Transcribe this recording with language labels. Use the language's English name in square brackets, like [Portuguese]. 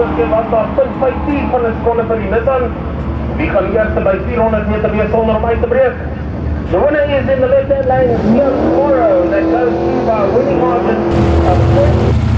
[Afrikaans] Was daar 0.54 van 'n sekonde vir die Nissan. Wie gaan eerste by 400 meter weer sonder om uit te breek? [English] The winner is in the left-hand lane, Neil Morrow, that goes through by a winning margin of 20.